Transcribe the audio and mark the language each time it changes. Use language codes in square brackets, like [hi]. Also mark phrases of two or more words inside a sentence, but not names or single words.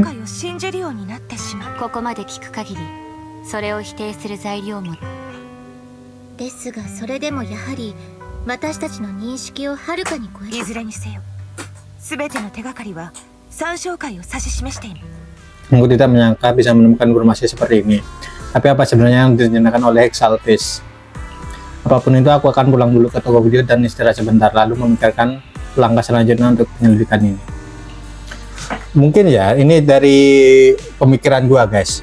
[ja] 会を信じるようになってしまう。ここまで聞く限りそれを否定する材料も。ですがそれでもやはり私たちの認識をはるかに超えいる。ずれにせよ全ての手がかりは参照会を指し示している。 [id] Aku tidak menyangka bisa menemukan informasi seperti ini. Tapi apa sebenarnya yang direncanakan oleh Exaltis? Apapun itu, aku akan pulang dulu ke toko video dan istirahat sebentar, lalu memikirkan langkah selanjutnya untuk penyelidikan ini. Mungkin ya, ini dari pemikiran gua guys.